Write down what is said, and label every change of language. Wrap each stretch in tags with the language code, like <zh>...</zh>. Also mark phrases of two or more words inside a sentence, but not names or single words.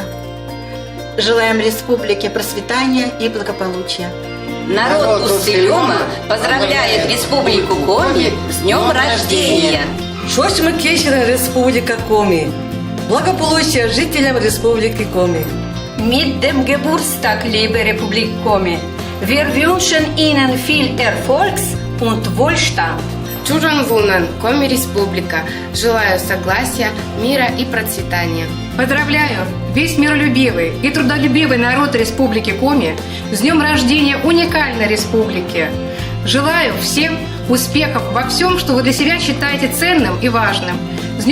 <ru>Желаем республике процветания и благополучия. Народ Усть-Илёма поздравляет Республику Коми с днем рождения. 8 кечера Республика Коми. Благополучия жителям Республики Коми.</ru> <de>Mit dem Geburtstag, liebe Republik Komi. Wir wünschen Ihnen viel Erfolgs und Wohlstand.</de> <kv>Чужанвунан, Коми Республика.</kv> <ru>Желаю согласия, мира и процветания. Поздравляю весь миролюбивый и трудолюбивый народ Республики Коми с днем рождения уникальной республики. Желаю всем успехов во всем, что вы для себя считаете ценным и важным.</ru>